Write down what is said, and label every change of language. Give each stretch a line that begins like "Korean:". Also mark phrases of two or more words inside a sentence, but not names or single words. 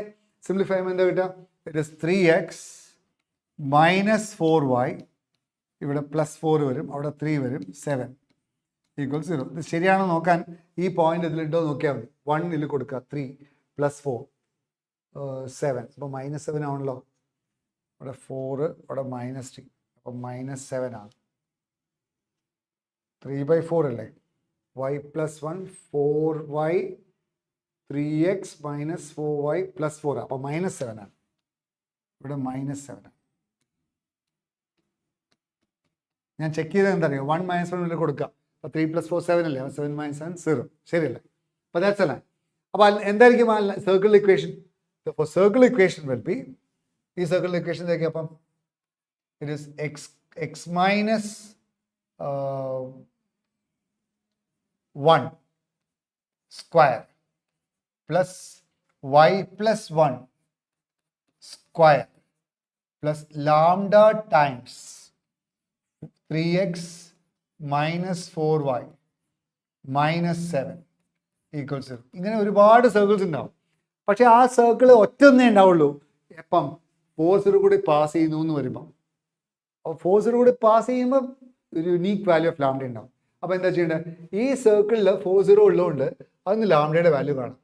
Malayalam: സിംപ്ലിഫൈ ചെയ്യുമ്പോൾ എന്താ കിട്ടുക?
English: it is
Malayalam: 3x - 4y, ഇവിടെ +4 വരും, അവിടെ 3 വരും, 7 = 0. ഇത് ശരിയാണോ നോക്കാൻ ഈ പോയിന്റ് ഇതിലുണ്ടോ നോക്കിയാൽ മതി. 1 ഇതിൽ കൊടുക്കുക, 3 + 4 7, അപ്പോൾ -7 ആണല്ലോ. ഇവിടെ 4, ഇവിടെ -3, അപ്പോൾ -7 ആണ്. 3/4 അല്ലേ? y + 1 4y 3x - 4y + 4, അപ്പോൾ -7 ആണ്. ഇവിടെ -7 ആണ്. ഞാൻ ചെക്ക് ചെയ്തത് എന്താ അറിയോ? 1 - 1 കൊടുക്കുക. അപ്പോൾ 3 + 4 7 അല്ലേ? 7 - 7 0. ശരിയല്ലേ?
English: അപ്പോൾ that's a line.
Malayalam: അപ്പോൾ എന്തായിരിക്കും ആ
English: circle equation?
Malayalam: അപ്പോൾ
English: circle equation will be,
Malayalam: ഈ
English: circle equation
Malayalam: എന്തായിരിക്കും?
English: അപ്പം it is x minus 1 square plus y plus 1 square plus lambda times 3x minus 4y minus 7 equals 0.
Malayalam: ഇങ്ങനെ ഒരുപാട് സർക്കിൾസ് ഉണ്ടാവും. പക്ഷെ ആ സർക്കിൾ ഒറ്റൊന്നേ ഉണ്ടാവുള്ളൂ എപ്പം ഫോഴ്സിൽ കൂടി പാസ് ചെയ്യുന്നു എന്ന് വരുമ്പോൾ. അപ്പോൾ ഫോഴ്സിൽ കൂടി പാസ് ചെയ്യുമ്പോൾ ഒരു
English: unique value of lambda
Malayalam: ഉണ്ടാവും. അപ്പോൾ എന്താ ചെയ്യേണ്ടത്? ഈ സർക്കിളിൽ 4 0 ഉള്ളതുകൊണ്ട് അതിന് ലാംഡയുടെ വാല്യൂ കാണും.